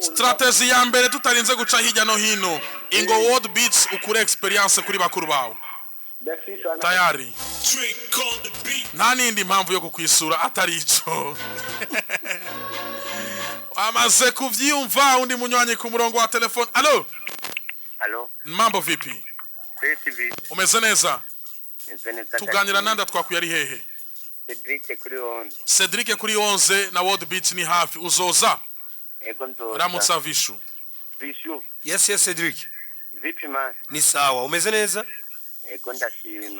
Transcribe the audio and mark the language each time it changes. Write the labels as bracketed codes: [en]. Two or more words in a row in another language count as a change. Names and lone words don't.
[rn] strategy ya mbere tutarinze guca hirya no hino ingo World Beats ukure experience kuri bakuru bawe tayari nta nindi mpamvu yo kukwisura atari ico amaze kuvyumva undi munywanyi ku murongo wa telefone. Allo? [sw] Mambo vipi? [rn] TV Umeze neza? neza Tuganira nanda twakuye ari hehe? Cedric kuri 11 na World Beach ni hafi uzoza? Ego nzoza. Ramutsa Vishu. Yes Cedric. [sw] Vipi man? Ni sawa [rn] umeze neza? Ego ndashima.